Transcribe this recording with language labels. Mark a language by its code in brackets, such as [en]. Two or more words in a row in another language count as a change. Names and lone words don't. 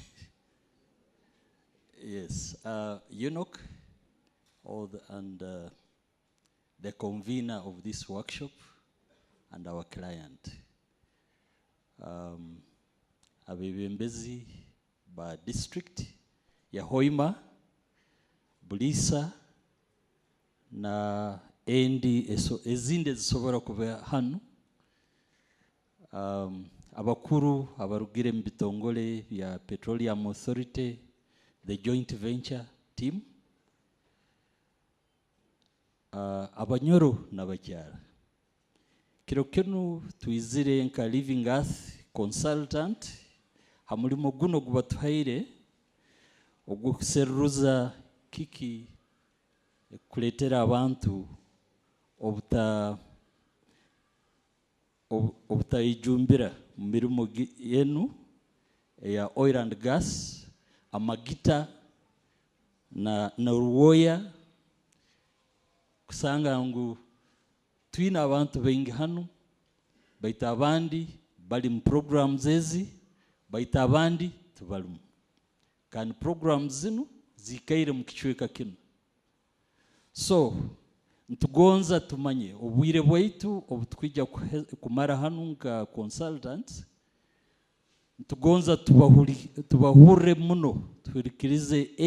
[en] Yes, Unoc and the convener of this workshop and our client. [nyo] Abebembezi ba district ya Hoima, Bulisa na endi ezinde zisobora kuba hano abakuru abarugire mu bitongole bya Petroleum Authority, [en] the joint venture team, [nyo] abanyoro n'abakyara kiro kenu twizire nka Living Earth consultant hamulimo guno gubatuhaire ogwo kuseruza kiki kuletera abantu obutayijumbira mu mirimo yenu ya [en] oil and gas [nyo] amagita na ruwoya kusanga ngu twina abantu bengi hano baita abandi bali mu programs ezi baita abandi tubalumu kandi programs zino zikaire mu kichweka kino so ntugonza tumanye obwire bwaitu obutwijja kumara hano nka consultants ntugonza tubahure muno tuhurikirize